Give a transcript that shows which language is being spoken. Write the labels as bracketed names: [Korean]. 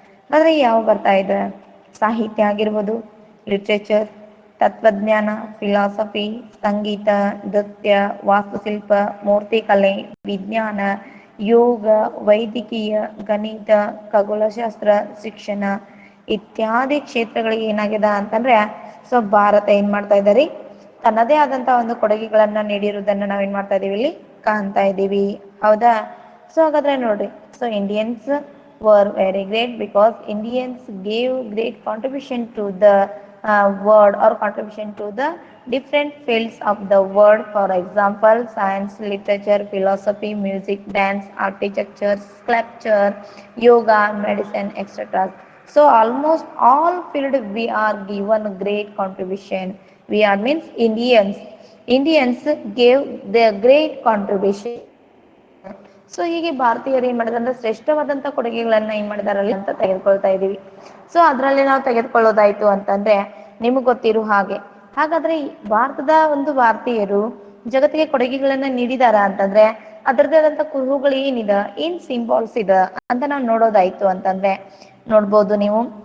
[Kannada] ಆದ್ರೆ ಯಾವ ಬರ್ತಾ ಇದೆ? ಸಾಹಿತ್ಯ ಆಗಿರ್ಬೋದು, ಲಿಟ್ರೇಚರ್, ತತ್ವಜ್ಞಾನ, ಫಿಲಾಸಫಿ, ಸಂಗೀತ, ನೃತ್ಯ, ವಾಸ್ತುಶಿಲ್ಪ, ಮೂರ್ತಿಕಲೆ, ವಿಜ್ಞಾನ, ಯೋಗ, ವೈದ್ಯಕೀಯ, ಗಣಿತ, ಖಗೋಳಶಾಸ್ತ್ರ, ಶಿಕ್ಷಣ ಇತ್ಯಾದಿ ಕ್ಷೇತ್ರಗಳಿಗೆ ಏನಾಗಿದೆ ಅಂತಂದ್ರೆ ಸೊ ಭಾರತ ಏನ್ ಮಾಡ್ತಾ ಇದ್ದಾರೆ, ತನ್ನದೇ ಆದಂತಹ ಒಂದು ಕೊಡುಗೆಗಳನ್ನ ನೀಡಿರುವುದನ್ನ ನಾವೇನ್ ಮಾಡ್ತಾ ಇದೀವಿ, ಇಲ್ಲಿ ಕಾಣ್ತಾ ಇದ್ದೀವಿ. ಹೌದಾ? [English] so [Kannada] ಹಾಗಾದ್ರೆ ನೋಡ್ರಿ, [English] So Indians were very great because Indians gave great contribution to the world, or contribution to the different fields of the world. For example, science, literature, philosophy, music, dance, architecture, sculpture, yoga, medicine, etc. So almost all field we are given great contribution. We are means Indians gave their great contribution. [Kannada] So ಹೀಗೆ ಭಾರತೀಯರು ಏನ್ ಮಾಡಿದ್ರೆ ಅಂದ್ರೆ ಶ್ರೇಷ್ಠವಾದಂತ ಕೊಡುಗೆಗಳನ್ನ ಏನ್ ಮಾಡಿದಾರಲ್ಲಿ ಅಂತ ತೆಗೆದುಕೊಳ್ತಾ ಇದೀವಿ. ಸೊ ಅದ್ರಲ್ಲಿ ನಾವು ತೆಗೆದುಕೊಳ್ಳೋದಾಯ್ತು ಅಂತಂದ್ರೆ ನಿಮ್ಗೆ ಗೊತ್ತಿರೋ ಹಾಗೆ, ಹಾಗಾದ್ರೆ ಭಾರತದ ಒಂದು ಭಾರತೀಯರು ಜಗತ್ತಿಗೆ ಕೊಡುಗೆಗಳನ್ನ ನೀಡಿದಾರ ಅಂತಂದ್ರೆ ಅದರದೇ ಆದಂತ ಕುರುಹುಗಳು ಏನ್ ಸಿಂಬಾಲ್ಸ್ ಇದೆ ಅಂತ ನಾವು ನೋಡೋದಾಯ್ತು ಅಂತಂದ್ರೆ ನೋಡ್ಬೋದು ನೀವು.